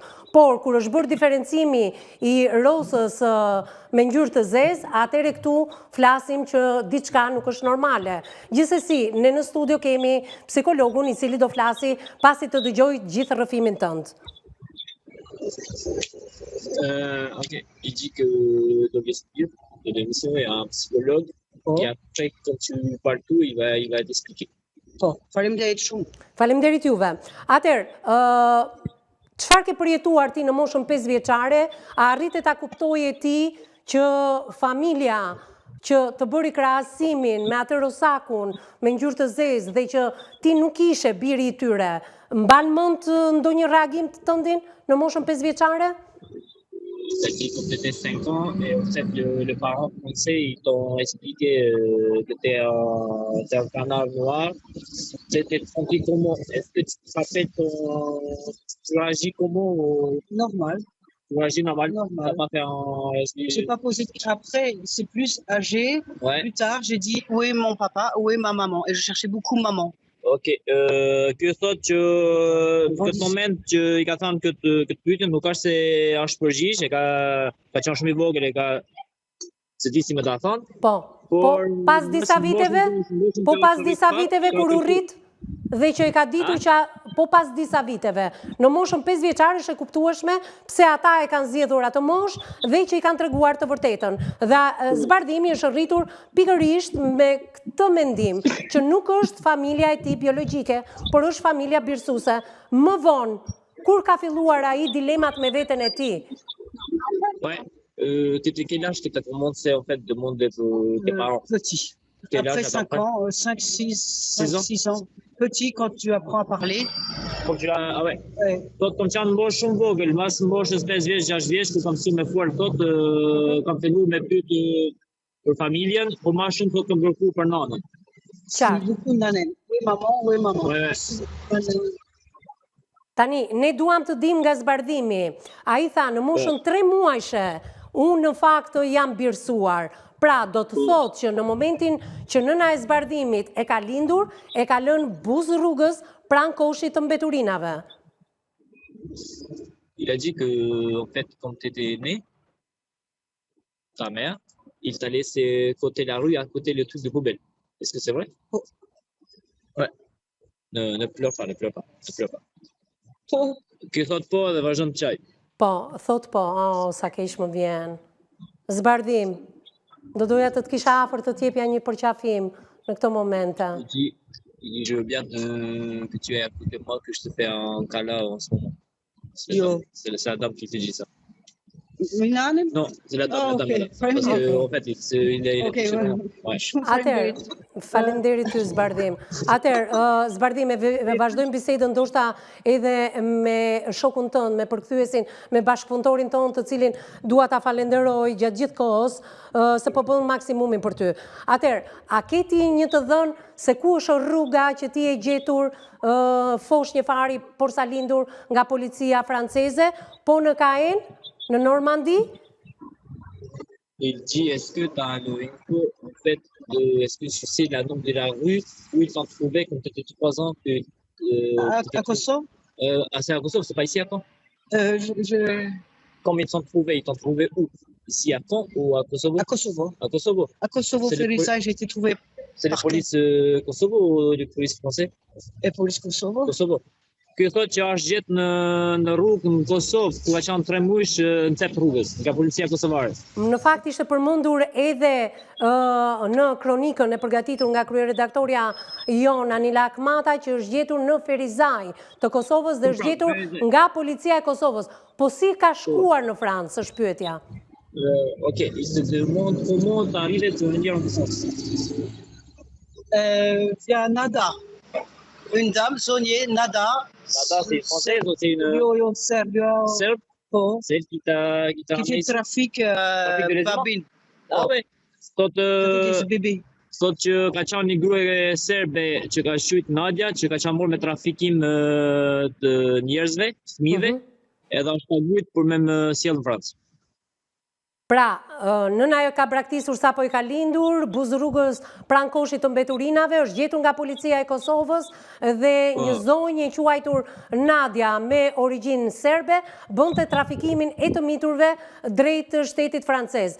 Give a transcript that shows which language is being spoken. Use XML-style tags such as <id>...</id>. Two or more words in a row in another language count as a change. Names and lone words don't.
<sq>Por kur është bërë diferencimi i rosës me ngjyrë të zezë, atëherë këtu flasim që diçka nuk është normale. Gjithsesi, ne në studio kemi psikologun i cili do flasi pasi të dëgjoj gjithë rrëfimin tënd.</sq> <fr>Ok, il dit que dans vestiaire de l'émission, il y a un psychologue et après, quand tu parles tout, il va t'expliquer.</fr> <sq>Po, faleminderit shumë. Faleminderit juve. Atëherë, çfarë ke përjetuar ti në moshën 5 vjeçare, a arrite ta kuptoje ti që familja që të bëri krahasimin me atë rosakun me ngjyrë të zezë dhe që ti nuk ishe biri i tyre, mban mend ndonjë reagim të tëndin në moshën 5 vjeçare?</sq> <fr>Ça dit quand tu étais 5 ans, et en fait, le parent français, ils t'ont expliqué que tu es un canard noir. Tu étais tranquille comment? Est-ce que tu te rappelles tu agis comment? Normal. Tu agis normal? Normal. Tu n'as pas fait un... J'ai pas posé. Après, c'est plus âgé. Ouais. Plus tard, j'ai dit où est mon papa, où est ma maman. Et je cherchais beaucoup maman.</fr> <sq>Okej, ky thotë që në këtë moment që i ka thënë këtë pyetje nuk është se është përgjigj, e ka qenë shumë i vogël, e ka se di si më ta thon. Po pas disa viteve kur u rrit dhe që i ka ditur që pas disa viteve në moshën 5 vjeçare është e kuptueshme pse ata e kanë zgjedhur atë moshë dhe që i kanë treguar të vërtetën. Dhe zbardhimi është rritur pikërisht me këtë mendim që nuk është familja e tij biologjike, por është familja birësuese. Më vonë, kur ka filluar ai dilemat me veten e tij?</sq> <fr>Quel âge que tu as commencé en fait de demander tes parents? Petit. Après 5 ans, 5, 6 ans. Petit, quand tu apprends à parler. Ah ouais.</fr> <sq>Tot kam qenë mbosh shumë vogël, mas mboshës 5 vjeç, 6 vjeç, ku kam mësuar me fol kam filluar me pyet për familjen, por më shumë tot kam kërkuar për nanën.</sq> <fr>Beaucoup nanen. Oui maman.</fr> <sq>Tani, ne duam të dim nga zbardhimi. Ai tha në moshën 3 muajshe, unë në fakt jam birësuar. Pra, do të thotë që në momentin që nëna e zbardhimit e ka lindur, e ka lënë buzë rrugës pranë koshit të mbeturinave.</sq> <fr>Il a dit que, en fait, quand tu étais né, ta mère, il t'a laissé côté la rue, à côté le truc de poubelle. Est-ce que c'est vrai? Oh. Ouais. Ne pleure pas.</fr> <sq>Ky thot po dhe vazhdon të qaj. Po, thot po, sa keq më vjen. Zbardhim. Do doja të kisha afër të t'jepja një përqafim në këto momente.</sq> <fr>Il dit, je veux bien que tu aies à côté de moi, que je te fais un câlin en ce moment. C'est la dame qui te dit ça. Non, c'est la dame. Parce qu'en fait, il est</fr> <sq>Atëherë, faleminderit ty Zbardhim. Atëherë, Zbardhim, vazhdojmë bisedën ndoshta edhe me shokun tënd, me përkthyesin, me bashkëpunëtorin tonë, të cilin dua ta falenderoj gjatë gjithë kohës, se po bën maksimumin për ty. Atëherë, a ke ti një të dhënë se ku është rruga që ti e gjetur fosh një fari por sa lindur nga policia franceze, po në Caen? Në Normandie?</sq> <fr>Il dit, est-ce que tu as l'info, en fait, est-ce que tu sais la nombre de la rue où ils t'ont trouvé quand tu étais 3 ans à Kosovo? C'est à Kosovo, c'est pas ici à Caen? Combien ils t'ont trouvé? Ils t'ont trouvé où? Ici à Caen ou à Kosovo? À Kosovo. À Kosovo. À Kosovo, Ferissa, j'ai été trouvé. C'est la police Kosovo ou la police française? La police Kosovo. Kosovo.</fr> <sq>Ky thotë që është gjetë në rrugë në Kosovë, ku ka qenë 3 muaj në cep rrugës, nga policia kosovare. Në fakt ishte përmendur edhe në kronikën e përgatitur nga kryeredaktorja jon Anila Akmata që është gjetur në Ferizaj të Kosovës dhe është gjetur nga policia e Kosovës. Po si ka shkuar në Francë, është pyetja.</sq> <fr>Ok, il se demande comment t'es arrivé de venir en France. Via Nada. Une dame, Sonia Nada. Nada, c'est française ou c'est une... Serbe. Serbe? C'est elle qui t'a ramené ici? Trafic babine. Ah ouais. Bébé.</fr> <sq>Sot që ka qenë një grua serbe që ka shujt Nadia, që ka qenë marrë me trafikim të njerëzve, fëmijëve, edhe është paguajtur për me më sjellë në Francë. Pra, nëna jo ka braktisur sa po i ka lindur, buzë rrugës pranë koshit të mbeturinave, është gjetur nga policia e Kosovës dhe një zonjë e quajtur Nadia me origjinë serbe bënte trafikimin e të miturve drejt shtetit francez.</sq>